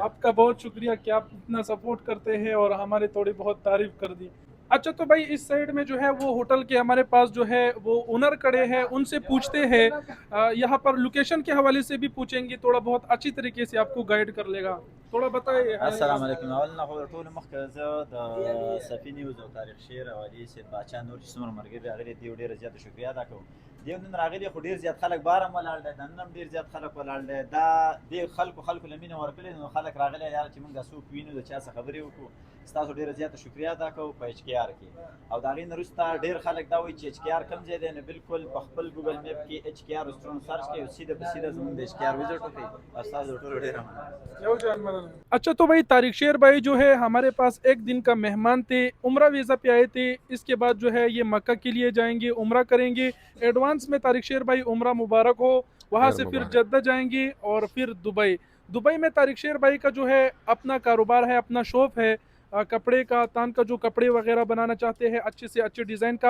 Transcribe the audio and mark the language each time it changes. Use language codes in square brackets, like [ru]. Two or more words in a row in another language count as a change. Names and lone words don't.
[ur] آپ کا بہت شکریہ کہ آپ اتنا سپورٹ کرتے ہیں اور ہمارے تھوڑی بہت تعریف کر دی. اچھا تو بھائی اس سائیڈ میں جو ہے وہ ہوٹل کے ہمارے پاس جو ہے وہ اونر کھڑے ہیں، ان سے پوچھتے ہیں. یہاں پر لوکیشن کے حوالے سے بھی پوچھیں گے، تھوڑا بہت اچھی طریقے سے آپ کو گائیڈ کر لے گا. تھوڑا بتائیے. [ar] السلام عليكم. [ps] أولنا خو ټول مخکې د سفي نیوز او تاریخ شیر او علي سید باچا نور چې څومره مرګري راغلي دي ډېره زیاته شکریا ادا کوم. دی نن راغلی خو ډیر زیات خلک بارم ولاړ دی نن هم ډیر زیات خلک ولاړ دی دا د خلکو لمینه ورکړي نو خلک راغلی یار چې موږ څوک وینو د چا څخه خبرې وکړو ستاسو ډیره زیاته شکریا ادا کوو په ایچ کی آر کې او د هغې نه وروسته ډیر خلک دا وایي چې ایچ کی آر کوم ځای دی نو بالکل په خپل ګوګل میپ کې ایچ کی آر ریسټورانټ سرچ کړئ او سیده په سیده زموږ د ایچ کی آر وزټ وکړئ او ستاسو ټولو ډیره مننه [ur] اچھا تو بھائی طارق شیر بھائی جو ہے ہمارے پاس ایک دن کا مہمان تھے، عمرہ ویزا پہ آئے تھے. اس کے بعد جو ہے یہ مکہ کے لیے جائیں گے، عمرہ کریں گے. ایڈوانس میں طارق شیر بھائی عمرہ مبارک ہو۔ وہاں سے پھر جدہ جائیں گے اور پھر دبئی. دبئی میں طارق شیر بھائی کا جو ہے اپنا کاروبار ہے، اپنا شاپ ہے کپڑے کا، تان کا، جو کپڑے وغیرہ بنانا چاہتے ہیں اچھے سے اچھے ڈیزائن کا.